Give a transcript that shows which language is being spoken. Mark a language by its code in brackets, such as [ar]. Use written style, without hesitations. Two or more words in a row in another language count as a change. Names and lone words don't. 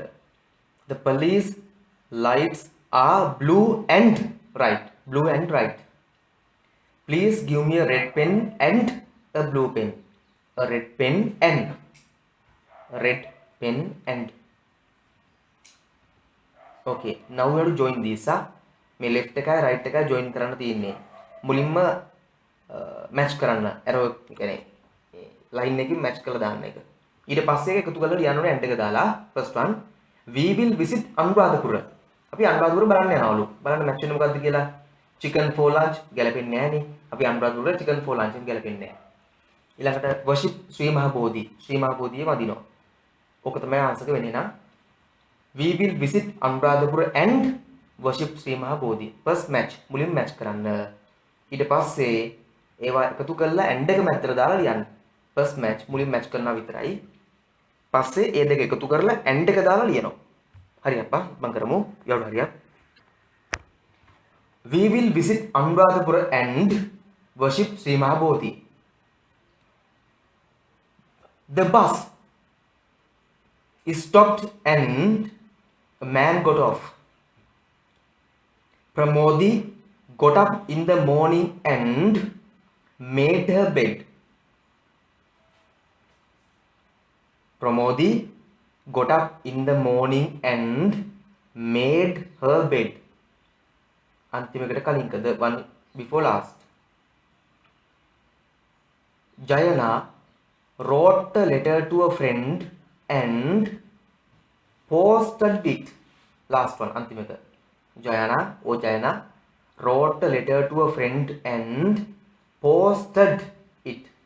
[en] The police lights are blue and right. Please give me a red pen and a blue pen. A red pen and okay, now we have to join this. [si] මේ left එකයි right එකයි join කරන්න තියෙන්නේ. මුලින්ම match කරන්න arrow කියන්නේ line එකකින් match කරලා දාන්න එක. ඊට පස්සේ ඒක එකතු කරලා ලියන්න ඕනේ end එක දාලා [en] first one we will visit [si] අනුරාධපුර. අපි අනුරාධපුර බලන්න යනවලු. බලන්න match වෙන්නේ මොකද්ද කියලා. [en] chicken for lunch [si] ගැලපෙන්නේ නැහනේ. අපි අනුරාධපුර [en] chicken for lunch [si] ගැලපෙන්නේ නැහැ. ඊළඟට worship ශ්‍රී මහ බෝධි. ශ්‍රී මහ බෝධිය වදිනවා. ඕක තමයි answer එක වෙන්නේ නම් [en] we will visit අනුරාධපුර and worship ශ්‍රී මහ බෝධි. first match [si] මුලින්ම match කරන්න. ඊට පස්සේ ඒවා එකතු කරලා end එක මැදට දාලා ලියන්න. [en] first match [si] මුලින් match කරනවා විතරයි. පස්සේ ඒ දෙක එකතු කරලා end එක දාලා ලියනවා. හරි අප්පා මම කරමු. ඊළඟ හරියක්. [en] We will visit Anuradhapura and worship Sri Mahabodhi. The bus stopped and a man got off. Pramodi got up in the morning and made her bed. Pramodi got up in the morning and made her bed. [si] අන්තිමකට කලින් [en] the one before last. Jayana wrote a letter to a friend and posted it. Last one අන්තිමක. Jayana wrote a letter to a friend and posted it.